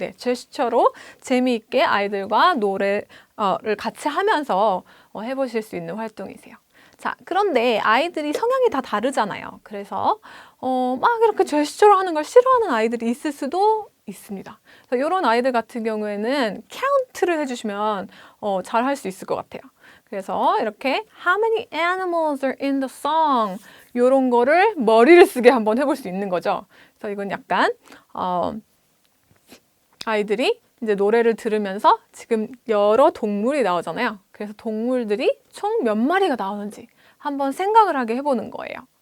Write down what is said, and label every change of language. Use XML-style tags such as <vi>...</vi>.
<ko>네, 제스처로 재미있게 아이들과 노래를 같이 하면서 해보실 수 있는 활동이세요. 자, 그런데 아이들이 성향이 다 다르잖아요. 그래서 막 이렇게 제스처로 하는 걸 싫어하는 아이들이 있을 수도 있습니다. 그래서 이런 아이들 같은 경우에는 카운트를 해주시면 잘 할 수 있을 것 같아요. 그래서 이렇게</ko> <en>How many animals are in the song?</en> <ko>이런 거를 머리를 쓰게 한번 해볼 수 있는 거죠. 그래서 이건 약간 아이들이 이제 노래를 들으면서 지금 여러 동물이 나오잖아요. 그래서 동물들이 총 몇 마리가 나오는지 한번 생각을 하게 해보는 거예요.</ko>